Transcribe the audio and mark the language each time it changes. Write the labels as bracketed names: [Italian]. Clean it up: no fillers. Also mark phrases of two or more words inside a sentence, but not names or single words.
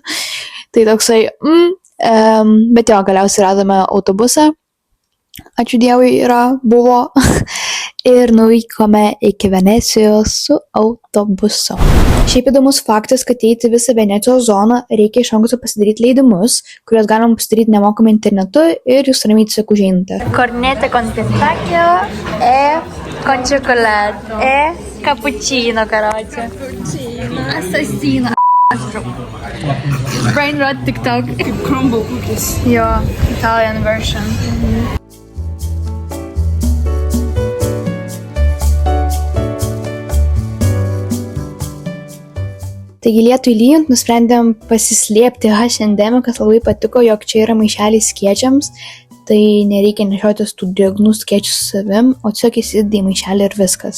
[Lithuanian] Tai toksai, bet jo, galiausiai radome autobusą, ačiū Dievui buvo, ir nuvykome iki Venecijos su autobusu. Šiaip įdomus faktas, kad įeiti visą Venecijos zoną reikia iš anksto pasidaryti leidimus, kuriuos galima pasidaryti nemokamai internetu ir jūs ramiai tiesiog užeinate. [Italian] Cornetto con pistachio con cioccolato cappuccino, короче. Assassino. [English] Brain rot TikTok. Crumble cookies. Jo, Italian version. [Lithuanian] Taigi lietui lyjant nusprendėm pasislėpti H&M, kas labai patiko, jog čia yra maišeliai skėčiams, tai nereikia nešiotis tų drėgnų skėčių su savim, o tiesiog įsidedi į maišelį ir viskas.